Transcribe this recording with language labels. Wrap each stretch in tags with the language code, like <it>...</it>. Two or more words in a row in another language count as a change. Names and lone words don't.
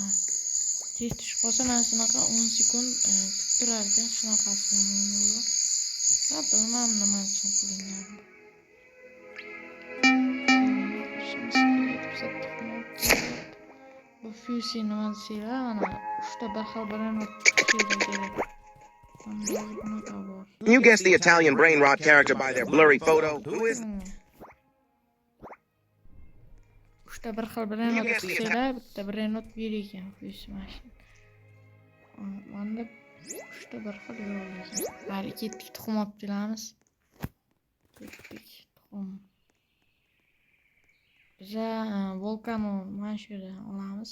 <uz>Tez tushib qolsa mana shunaqa 10 sekund kutib turar ekan. Shunaqasi yomon bo'ldi. Bilmam nima uchun qilingan. Bu Fusi nima desanglar, mana 3 ta bir xil birini chiqishingiz kerak.</uz> <en>You guess the Italian brain rot character by their blurry photo. Who is?</en> <uz>3 ta bir xil birini chiqisanglar, bitta birini bir ekan Fusi mashina. Manda 3 ta bir xil yo'q ekan. Hali ketdik, tuxum olib kelamiz. Ketdik, tuxum. Biza Volcano mana shu yerdan olamiz.</uz>